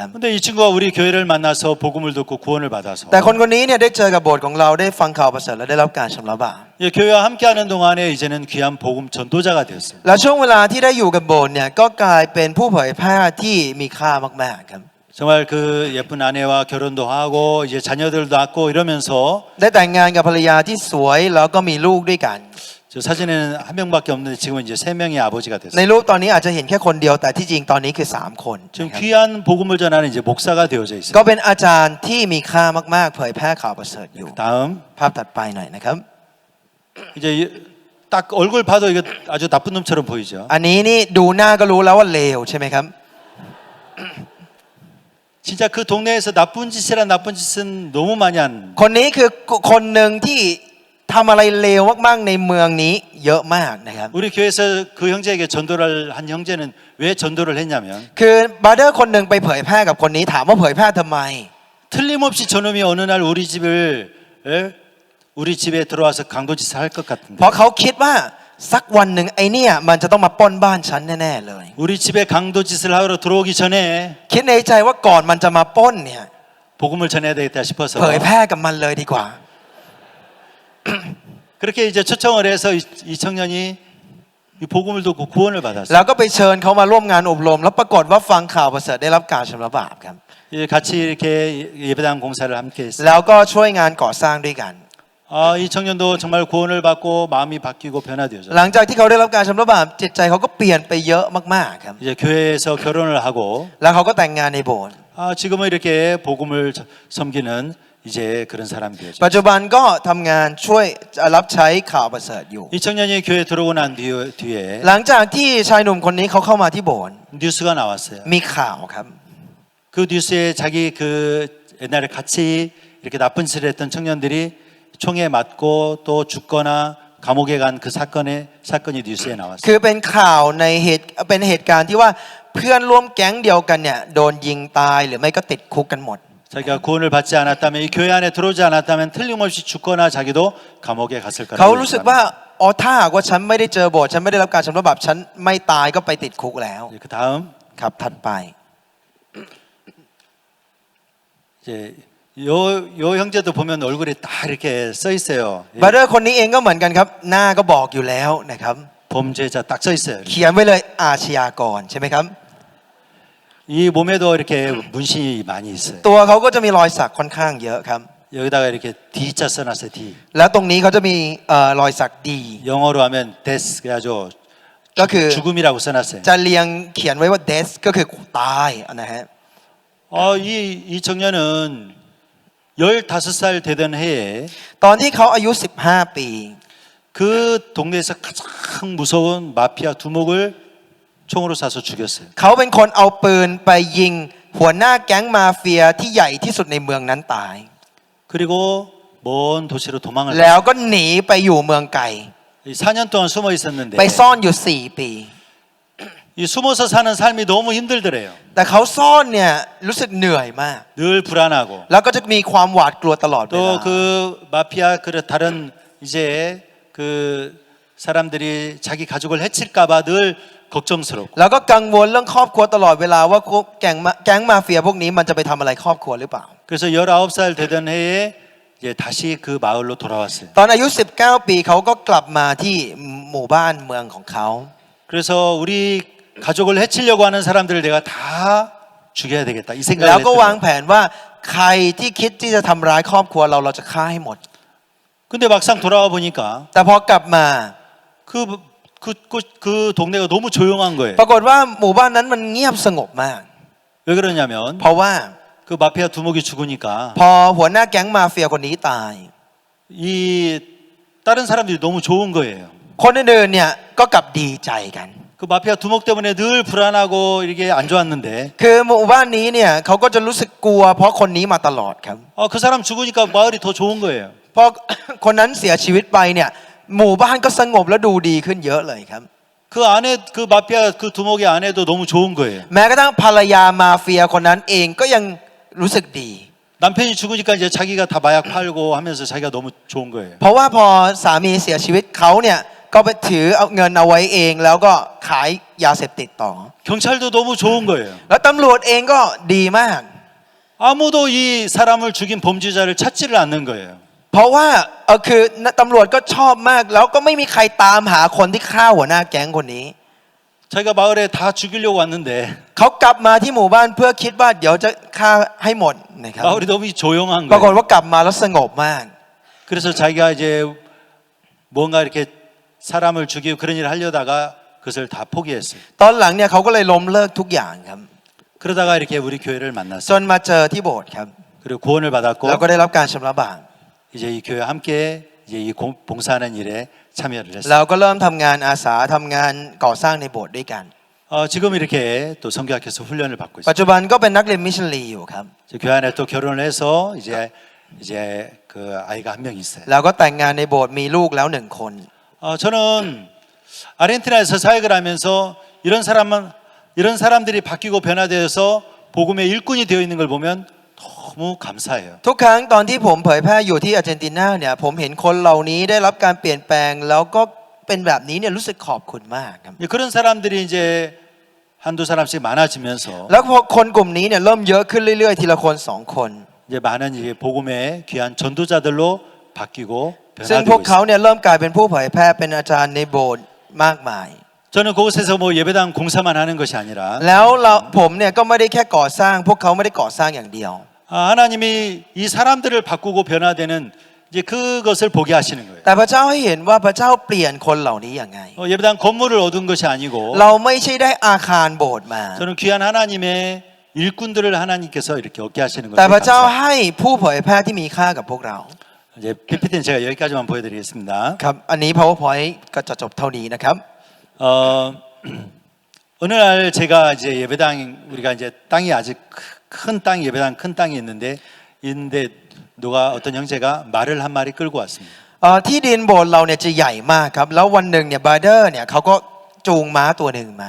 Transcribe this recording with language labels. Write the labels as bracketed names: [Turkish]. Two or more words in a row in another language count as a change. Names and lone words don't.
[Korean] 근데 이 친구가 우리 교회를 만나서 복음을 듣고 구원을 받아서 [Thai] แต่คนคนนี้เนี่ยได้เจอกับโบสถ์ของเราได้ฟังข่าวประเสริฐและได้รับการชำระบาป [Korean] 예, 교회와 함께하는 동안에 이제는 귀한 복음 전도자가 되었어요. [Thai] และช่วงเวลาที่ได้อยู่กับโบสถ์เนี่ยก็กลายเป็นผู้เผยแพร่ที่มีค่ามากๆครับ [Korean] 정말 그 예쁜 아내와 결혼도 하고 이제 자녀들도 낳고 이러면서 [Thai] ได้แต่งงานกับภรรยาที่สวยแล้วก็มีลูกด้วยกัน [Korean] 저 사진에는 한 명밖에 없는데 지금은 이제 세 명의 아버지가 [Thai] ใน [Korean] 됐어요. [Thai] รูปตอนนี้อาจจะเห็นแค่คนเดียวแต่ที่จริงตอนนี้คือ3 คน [Korean] 지금 [Thai] นะครับ [Korean] 귀한 복음을 전하는 이제 목사가 되어져 [Thai] ก็ [Korean] 있어요. [Thai] เป็นอาจารย์ที่มีค่ามากๆเผยแพร่ข่าวประเสริฐอยู่ [Korean] 다음 [Thai] ภาพถัดไปหน่อยนะครับ [Korean] 이제 딱 얼굴 봐도 이거 아주 나쁜 놈처럼 보이죠. [Thai] อันนี้นี่ดูหน้าก็รู้แล้วว่าเลวใช่ไหมครับ [Korean] 진짜 그 동네에서 나쁜 짓은 너무 많이 한. [Thai] คนนี้คือคนหนึ่งที่ทำอะไรเลวมากๆในเมืองนี้เยอะมากนะครับ [Korean] 우리 교회에서 그 형제에게 전도를 한 형제는 왜 전도를 했냐면 [Thai] คือบาร์เดอร์คนหนึ่งไปเผยแพร่กับคนนี้ถามว่าเผยแพร่ทำไม [Korean] 틀림없이 저놈이 어느 날 우리 집에 들어와서 강도짓을 할 것 [Thai] เพราะ [Korean] 같은데 [Thai] เขาคิดว่าสักวันหนึ่งไอเนี่ยมันจะต้องมาปล้นบ้านฉันแน่ๆเลย [Korean] 우리 집에 강도짓을 하러 들어오기 전에 [Thai] คิดในใจว่าก่อนมันจะมาปล้นเนี่ย [Korean] 복음을 전해야 되겠다 싶어서 [Thai] เผยแพร่กับมันเลยดีกว่า [Korean] 그렇게 이제 초청을 해서 이 청년이 이 복음을 듣고 구원을 [Thai] แล้ [Korean] 받았어요. [Thai] วก็ไปเชิญเขามาร่วมงานอบรม แล้วปรากฏว่าฟังข่าวประเสริฐได้รับการชำระบาปครับ [Korean] 예, 같이 이렇게 예배당 공사를 함께 했어요. [Thai] แล้วก็ช่วยงานก่อสร้างด้วยกัน [Korean] 이 청년도 정말 구원을 받고 마음이 바뀌고 변화되어졌어요. [Thai] หลังจากที่เขาได้รับการชำระบาปจิตใจเขาก็เปลี่ยนไปเยอะมากๆครับ [Korean] 이제 교회에서 결혼을 하고 [Thai] แล้วเขาก็แต่งงานในโบสถ์ [Korean] 지금은 이렇게 복음을 섬기는 이제 그런 사람이 되죠. [Thai] ปัจจุบันก็ทำงานช่วยรับใช้ข่าวประเสริฐอยู่ [Korean] 이 청년이 교회 들어오고 난 뒤에 [Thai] หลังจากที่ชายหนุ่มคนนี้เขาเข้ามาที่โบสถ์ [Korean] 뉴스가 나왔어요. [Thai] มีข่าวครับ [Korean] 그 뉴스에 자기 그 옛날에 같이 이렇게 나쁜 짓을 했던 청년들이 총에 맞고 또 죽거나 감옥에 간 그 사건이 뉴스에 [Thai] คื [Korean] 나왔어요. [Thai] อเป็นข่าวในเป็นเหตุการณ์ที่ว่าเพื่อนร่วมแก๊งเดียวกันเนี่ยโดนยิงตายหรือไม่ก็ติดคุกกันหมด [Korean] 자기가 구원을 받지 않았다면 이 교회 안에 들어오지 않았다면 틀림없이 죽거나 자기도 감옥에 갔을 [Thai] เขา [Korean] 거라고 [Thai] รู้สึกว่า [Korean] 얘기합니다. [Thai] อ๋อถ้าหากว่าฉันไม่ได้เจอโบสถ์ฉันไม่ได้รับการชำระบาปฉันไม่ตายก็ไปติดคุกแล้ว [Korean] 그 다음 [Thai] ครับถัดไป [Korean] 이제 요 형제도 보면 얼굴에 딱 이렇게 써 있어요. [Thai] บาร์เดอร์คนนี้เองก็เหมือนกันครับหน้าก็บอกอยู่แล้วนะครับ [Korean] 범죄자 딱 써 있어요. [Thai] เขียนไว้เลยอาชญากรใช่ไหมครับ [Korean] 이 몸에도 이렇게 문신이 많이 있어요. [Thai] ตัวเขาก็จะมีรอยสักค่อนข้างเยอะครับ [Korean] 여기다가 이렇게 D자 써놨어요. D. [Thai] แล้วตรงนี้เขาจะมีรอยสักดี [Korean] 영어로 하면 death 그래가지고 [Thai] ก็คือ [Korean] 죽음이라고 써놨어요. [Thai] จะเรียงเขียนไว้ว่า death ก็คือตายนะฮะ [Korean] 이 청년은 15살 되던 해에 [Thai] ตอนที่เขาอายุ15 ปี [Korean] 그 동네에서 가장 무서운 마피아 두목을 총으로 쏴서 죽였어요. [Thai] เขาเป็นคนเอาปืนไปยิงหัวหน้าแก๊งมาเฟียที่ใหญ่ที่สุดในเมืองนั้นตาย [Korean] 그리고 먼 도시로 도망을 [Thai] แล้ว [Korean] 갔어요. [Thai] ก็หนีไปอยู่เมืองไกล [Korean] 4년 동안 숨어 있었는데 [Thai] ไปซ่อนอยู่4 ปี [Korean] 이 숨어서 사는 삶이 너무 힘들더래요. [Thai] แต่เขาซ่อนเนี่ยรู้สึกเหนื่อยมาก [Korean] 늘 불안하고 [Thai] แล้วก็จะมีความหวาดกลัวตลอดเวลา [Korean] 또 그 마피아 그 다른 이제 그 사람들이 자기 가족을 해칠까봐 늘 걱정스럽고 [Thai] แล้วก็กังวลเรื่องครอบครัวตลอดเวลาว่าแก๊งมาเฟียพวกนี้มันจะไปทำอะไรครอบครัวหรือเปล่า [Korean] 그래서 19살 되던 해에 이제 다시 그 마을로 돌아왔어요. [Thai] ตอนอายุ19 ปีเขาก็กลับมาที่หมู่บ้านเมืองของเขา [Korean] 그래서 우리 가족을 해치려고 하는 사람들을 내가 다 죽여야 되겠다 이 [Thai] แล้ว [Korean] 생각을 [Thai] ก็วาง [Korean] 했어요. [Thai] แผนว่าใครที่คิดที่จะทำร้ายครอบครัวเราจะฆ่าให้หมด [Korean] 근데 막상 돌아와 보니까 [Thai] แต่พอกลับมา [Korean] 그 동네가 너무 조용한 거예요. [Thai] ปรากฏว่าหมู่บ้านนั้นมันเงียบสงบมาก [Korean] 왜 그러냐면 [Thai] เพราะว่า [Korean] 그 마피아 두목이 죽으니까 [Thai] พอหัวหน้าแก๊งมาเฟียคนนี้ตาย [Korean] 이 다른 사람들이 너무 좋은 거예요. [Thai] คนอื่นๆเนี่ยก็กลับดีใจกัน [Korean] 그 마피아 두목 때문에 늘 불안하고 이렇게 안 좋았는데 [Thai] คือหมู่บ้านนี้เนี่ยเขาก็จะรู้สึกกลัวเพราะคนนี้มาตลอดครับ [Korean] 그 사람 죽으니까 마을이 더 좋은 거예요. [Thai] เพราะ คนนั้นเสียชีวิตไปเนี่ยหมู่บ้านก็สงบและดูดีขึ้นเยอะเลยครับ [Korean] 그 안에 그 마피아 그 두목의 아내도 너무 좋은 거예요. [Thai] แม้กระทั่งภรรยามาเฟียคนนั้นเองก็ยังรู้สึกดี [Korean] 남편이 죽으니까 이제 자기가 다 마약 팔고 하면서 자기가 너무 좋은 거예요. [Thai] เพราะว่าพอสามีเสียชีวิตเขาเนี่ยก็ไปถือเอาเงินเอาไว้เองแล้วก็ขายยาเสพติดต่อ [Korean] 경찰도 너무 좋은 거예요. [Thai] แล้วตำรวจเองก็ดีมาก [Korean] 아무도 이 사람을 죽인 범죄자를 찾지를 않는 거예요. [Thai] เพราะว่าคือตำรวจก็ชอบมากแล้วก็ไม่มีใครตามหาคนที่ฆ่าหัวหน้าแก๊งคนนี้ [Korean] 자기가 마을에 다 죽이려고 왔는데 [Thai] เขากลับมาที่หมู่บ้านเพื่อคิดว่าเดี๋ยวจะฆ่าให้หมดนะครับ [Korean] 마을이 너무 조용한 [Thai] ปรากฏ [Korean] 거예요. [Thai] ว่ากลับมาแล้วสงบมาก [Korean] 그래서 자기가 이제 뭔가 이렇게 사람을 죽이고 그런 일을 하려다가 그것을 다 포기했어요. [Thai] ตอนหลังเนี่ยเขาก็เลยล้มเลิกทุกอย่างครับ [Korean] 그러다가 이렇게 우리 교회를 [Thai] จ [Korean] 만났어요. [Thai] นมาเจอที่โบสถ์ครับ [Korean] 그리고 구원을 받았고 [Thai] แล้วก็ได้รับการชำระบาป [Korean] 이제 이 교회 함께 이제 이 봉사하는 일에 참여를 [Thai] เรา [Korean] 했어요. [Thai] ก็เริ่มทำงานอาสาทำงานก่อสร้างในโบสถ์ด้วยกัน [Korean] 지금 이렇게 또 성교학교에서 훈련을 받고 [Thai] ปัจ [Korean] 있어요. [Thai] จุบันก็เป็นนักเรียนมิชชันนารีอยู่ครับ [Korean] 이제 교회 안에 또 결혼을 해서 이제 그 아이가 한 명 있어요. [Thai] แล้วก็แต่งงานในโบสถ์มีลูกแล้ว1 คน [Korean] 저는 아르헨티나에서 사역을 하면서 이런 사람들이 바뀌고 변화되어서 복음의 일꾼이 되어 있는 걸 보면 너무 감사해요. [Thai] ทุกครั้งตอนที่ผมเผยแพร่อยู่ที่อาร์เจนตินาเนี่ยผมเห็นคนเหล่านี้ได้รับการเปลี่ยนแปลงแล้วก็เป็นแบบนี้เนี่ยรู้สึกขอบคุณมากครับ [Korean] 그런 사람들이 이제 한두 사람씩 많아지면서 [Thai] แล้วพอคนกลุ่มนี้เนี่ยเริ่มเยอะขึ้นเรื่อยๆทีละคน2 คน [Korean] 이제 많은 이제 복음의 귀한 전도자들로 바뀌고 [Thai] ซึ่งพวก [Korean] 변화되고 [Thai] เขา [Korean] 있어요. [Thai] เนี่ยเริ่มกลายเป็นผู้เผยแพร่เป็นอาจารย์ในโบสถ์มากมาย [Korean] 저는 그곳에서 뭐 예배당 공사만 하는 것이 아니라 [Thai] แล้วผมเนี่ยก็ไม่ได้แค่ก่อสร้างพวกเขาไม่ได้ก่อสร้างอย่างเดียว [Korean] 하나님이 이 사람들을 바꾸고 변화되는 이제 그것을 보게 하시는 거예요. [Thai] แต่พระเจ้าให้เห็นว่าพระเจ้าเปลี่ยนคนเหล่านี้อย่างไง [Korean] 예배당 건물을 얻은 것이 아니고 [Thai] เราไม่ใช่ได้อาคารโบสถ์มา [Korean] 저는 귀한 하나님의 일꾼들을 하나님께서 이렇게 얻게 하시는 [Thai] แต่ [Korean] 것을 [Thai] พระเจ้า [Korean] 감사해요. [Thai] ให้ผู้เผยแพร่ที่มีค่ากับพวกเรา [Korean] 이제 PPT는 제가 여기까지만 보여드리겠습니다. [Thai] ครับอันนี้ PowerPoint ก็จะจบเท่านี้นะครับ [Korean] 어, 어느 날 제가 이제 예배당 우리가 이제 땅이 아직 큰 땅 예배당 큰 땅이 있는데 누가 어떤 형제가 말을 한 마리 끌고 왔습니다. [Thai] ที่ดินโบสถ์เราเนี่ยจะใหญ่มากครับแล้ววันหนึ่งเนี่ยบาร์เดอร์เนี่ยเขาก็จูงม้าตัวหนึ่งมา